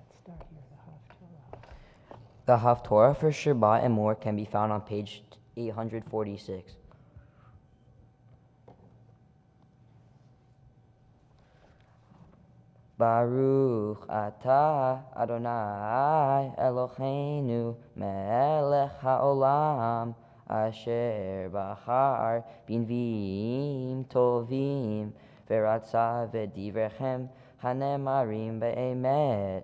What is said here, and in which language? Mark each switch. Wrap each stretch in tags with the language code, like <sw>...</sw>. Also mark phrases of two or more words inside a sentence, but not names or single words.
<en>Start here, the Haftorah. The Haftorah for Shabbat and more can be found on page 846.</en> <he>ברוך אתה אדוני אלוהינו מלך העולם, אשר בחר בנביאים טובים, ורצה בדבריהם הנאמרים באמת.</he>